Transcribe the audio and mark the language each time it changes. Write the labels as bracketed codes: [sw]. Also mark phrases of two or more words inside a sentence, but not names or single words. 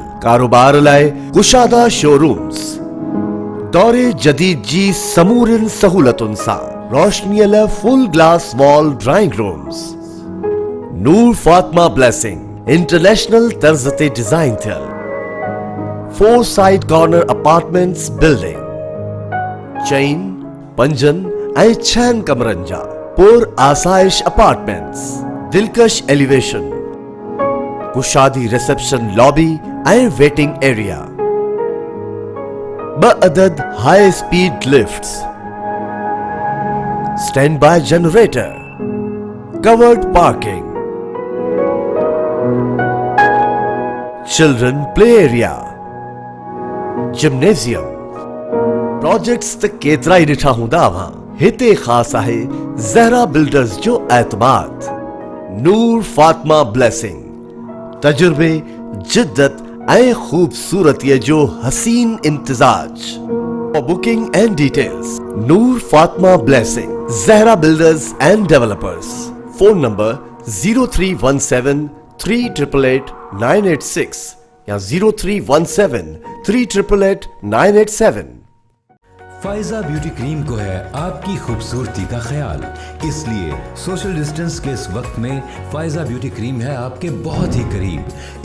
[sd] کاروبار لائے کشادہ شورومز, دورے جدید جی سمورن سہولتن سا, روشنی ل [en] full glass wall drawing rooms. [sd] نور فاطمہ بلیسنگ انٹرنیشنل طرز تے ڈیزائن تھل 4 [en] side corner apartments building, [sd] چین 5 ऐं 6 कमरनि जा पुर आसाइश अपार्टमेंट्स, दिलकश एलिवेशन, कुशादी [en] reception lobby [sd] ऐं [en] waiting area, 2 अदद high speed lifts, standby generator, covered parking, children play area, gymnasium. [sd] प्रोजेक्ट्स त केतरा ही ॾिठा हूंदा अव्हां. हिते ख़ास आहे ज़हरा बिल्डर्स जो एतमाद. नूर फातिमा ब्लेसिंग तजुर्बे, जिद्दत ऐं खूबसूरतीअ जो हसीन इम्तिजाज. [en] For booking and details, Noor Fatima Blessing, Zahra Builders and Developers. Phone number 0317 388 986 या 0317 388 987. [ur] فائزہ بیوٹی کریم کو ہے آپکی خوبصورتی کا خیال، اس لیے [en] social distance [ur] کے اس وقت میں فائزہ بیوٹی کریم ہے آپکے بہت ہی قریب.